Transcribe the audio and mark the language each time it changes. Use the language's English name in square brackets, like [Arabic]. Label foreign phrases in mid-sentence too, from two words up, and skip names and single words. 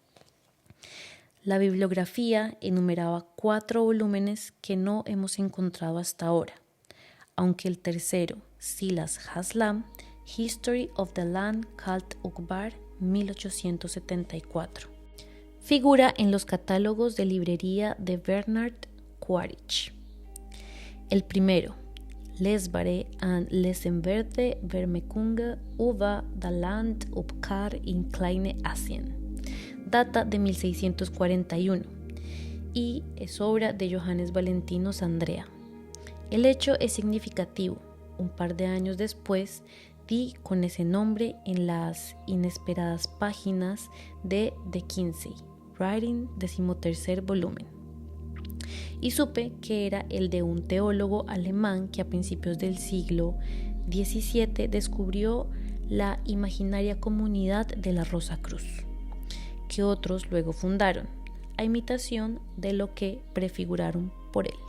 [Spanish] La bibliografía enumeraba 4 volúmenes que no hemos encontrado hasta ahora, aunque el tercero, Silas Haslam, History of the Land Called Uqbar, 1874, figura en los catálogos de librería de Bernard Quaritch. El primero, Lesbare and Lesenverde Vermekunge über das Land Uqbar in Kleine Asien, data de 1641 y es obra de Johannes Valentinus Andrea. El hecho es significativo. Un par de años después di con ese nombre en las inesperadas páginas de The Kinsey Writing, 13º volumen, y supe que era el de un teólogo alemán que a principios del siglo XVII descubrió la imaginaria comunidad de la Rosa Cruz, que otros luego fundaron, a imitación de lo que prefiguraron por él.